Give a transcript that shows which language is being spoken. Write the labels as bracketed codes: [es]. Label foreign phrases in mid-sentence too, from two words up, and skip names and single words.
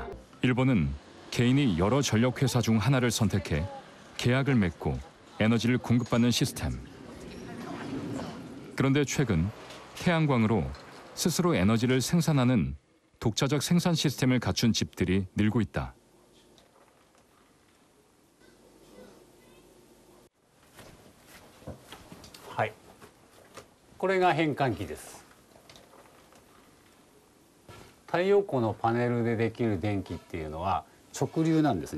[ko] 일본은 개인이 여러 전력회사 중 하나를 선택해 계약을 맺고 에너지를 공급받는 시스템. 그런데 최근 태양광으로 스스로 에너지를 생산하는 독자적 생산 시스템을 갖춘 집들이 늘고 있다. [ja] はい、これが変換器です。太陽光のパネルでできる電気っていうのは直流なんですね。